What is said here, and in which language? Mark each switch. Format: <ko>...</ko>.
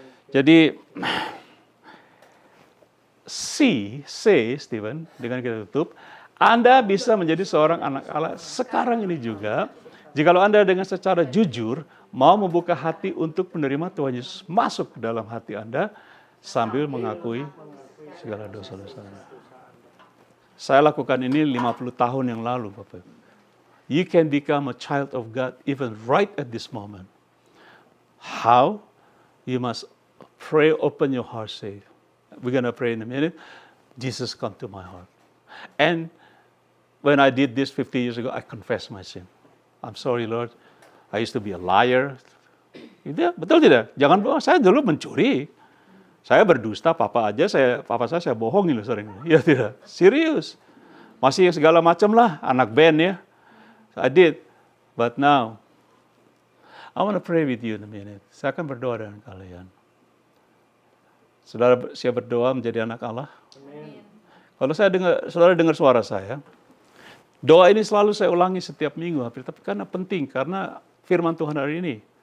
<id>Jadi, C, Stephen, dengan kita tutup, Anda bisa menjadi seorang anak Allah sekarang ini juga, jikalau Anda dengan secara jujur mau membuka hati untuk menerima Tuhan Yesus masuk ke dalam hati Anda sambil mengakui segala dosa-dosa. Saya lakukan ini 50 tahun yang lalu, Bapak.</id> <en>You can become a child of God even right at this moment. How? You must pray, open your heart, say, we're going to pray in a minute. Jesus, come to my heart. And when I did this 50 years ago, I confessed my sin. I'm sorry, Lord. I used to be a liar.</en> <id>Betul tidak? Jangan bohong. Saya dulu mencuri. Saya berdusta, papa saya bohongin loh sering. Ya tidak, serius. Masih segala macam lah, anak band ya.</id> <en>I did, but now, I want to pray with you in a minute.</en> <id>Saya akan berdoa dengan kalian. Saudara siap berdoa menjadi anak Allah? Amin. Kalau saudara dengar suara saya, doa ini selalu saya ulangi setiap minggu, tapi karena penting, karena firman Tuhan hari ini.</id>